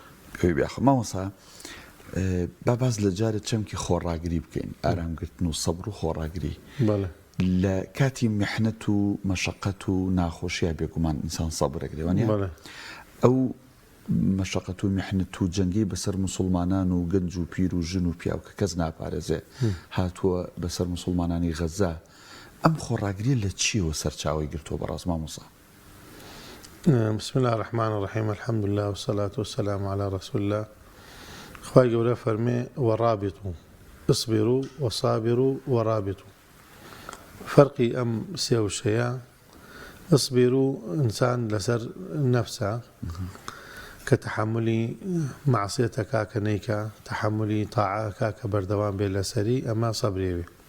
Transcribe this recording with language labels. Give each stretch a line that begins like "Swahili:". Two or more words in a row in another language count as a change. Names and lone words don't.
Central Kurdish: مامۆستا با باز لە جارێک چەمکی خۆڕاگری بکەین ئارامگرتن و سەبر و خۆڕاگری لە کاتی میحنەت و مەشەقەت و ناخۆشیە بێگومان ئینسان سەبرەگرێ وانە ئەو مەشەقەت و میحنەت و جەنگی بەسەر مسلمانان و گەنج و پیر و ژن و پیاو کە کەس ناپارێزێ هاتووە بەسەر مسلمانانی غەزە ئەم خۆڕاگریە لە چیەوە سەرچاوی گرتووە بەڕاست مامۆستا؟
Arabic: بسم الله الرحمن الرحيم الحمد لله والصلاة والسلام على رسول الله.
Central Kurdish: خوای گەورە فەرمێ
Arabic: وەڕابطوا اصبروا وصابروا ورابطوا.
Central Kurdish: فەرقی ئەم سێ وشەیە اصبروا ئینسان لەسەر نەفسە کە تەحەمولی مەعسیەتەکە کە نەیکە تەحەمولی تاعاکە کە بەردەوام بێ لەسەری ئەمە سەبرێوێ.